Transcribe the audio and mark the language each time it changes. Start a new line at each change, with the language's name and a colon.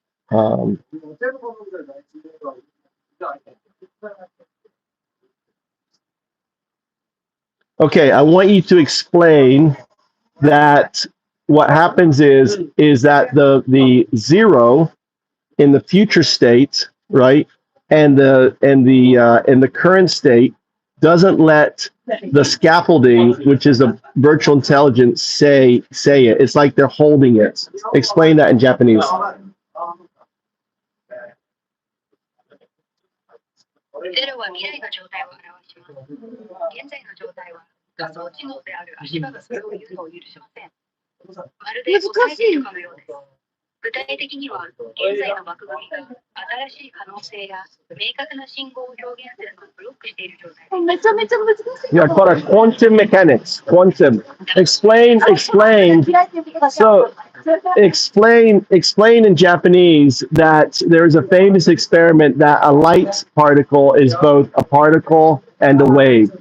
English: Um, okay, I want you to explain that what happens is that the zero in the future state, right, and the current state doesn't let the scaffolding, which is a virtual intelligence, say it. It's like they're holding it. Explain that in Japanese.
Japanese: ゼロは未来の状態を表します。現在の状態は仮想知能である足場がそれを言うのを許しません。まるで抑えているかのようです。具体的には、現在の枠組みが新しい可能性や明確な信号を表現するのをブロックしている状態です。めちゃめちゃ難しい。
English: Yeah, called a quantum mechanics. Quantum. Explain. So explain in Japanese that there's a famous experiment that a light particle is both a particle and a wave.